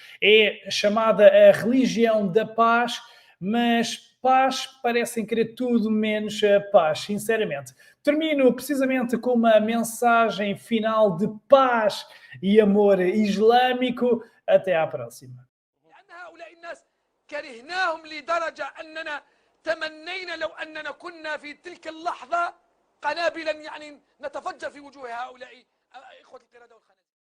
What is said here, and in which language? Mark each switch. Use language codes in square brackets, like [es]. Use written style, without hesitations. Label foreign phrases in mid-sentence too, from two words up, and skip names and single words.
[pt] É chamada a religião da paz, mas paz parecem querer tudo menos a paz, sinceramente. Termino precisamente com uma mensagem final de paz e amor islâmico. Até à próxima. [ar] كرهناهم لدرجة أننا تمنينا لو أننا كنا في تلك اللحظة قنابلا يعني نتفجر في وجوه هؤلاء إخوة القردة والخنازير.